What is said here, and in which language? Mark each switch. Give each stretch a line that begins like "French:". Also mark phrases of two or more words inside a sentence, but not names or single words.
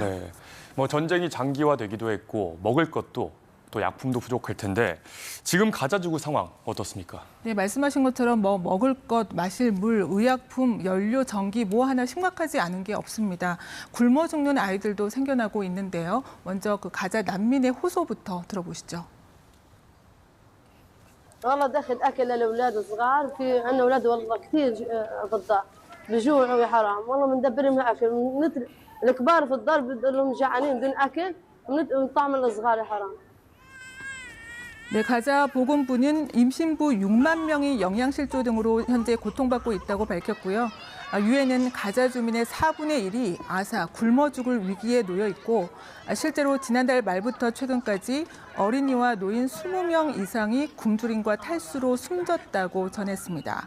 Korean: 네, 전쟁이 장기화되기도 했고 먹을 것도 또 약품도 부족할 텐데 지금 가자 지구 상황 어떻습니까? 네, 말씀하신 것처럼 먹을 것, 마실 물, 의약품, 연료, 전기 하나 심각하지 않은 게 없습니다. 굶어 죽는 아이들도 생겨나고 있는데요. 먼저 그 가자 난민의 호소부터 들어보시죠.
Arabic: والله دخل اكل للاولاد الصغار في عندنا اولاد والله كثير ضداع بجوع وحرام والله بندبرهم اكل الكبار في الدار بتقول لهم جعانين بدون اكل ونطعم الصغار حرام.
Korean: 네, 가자 보건부는 임신부 6만 명이 영양실조 등으로 현재 고통받고 있다고 밝혔고요. 유엔은 가자 주민의 4분의 1이 아사, 굶어 죽을 위기에 놓여 있고 실제로 지난달 말부터 최근까지 어린이와 노인 20명 이상이 굶주림과 탈수로 숨졌다고 전했습니다.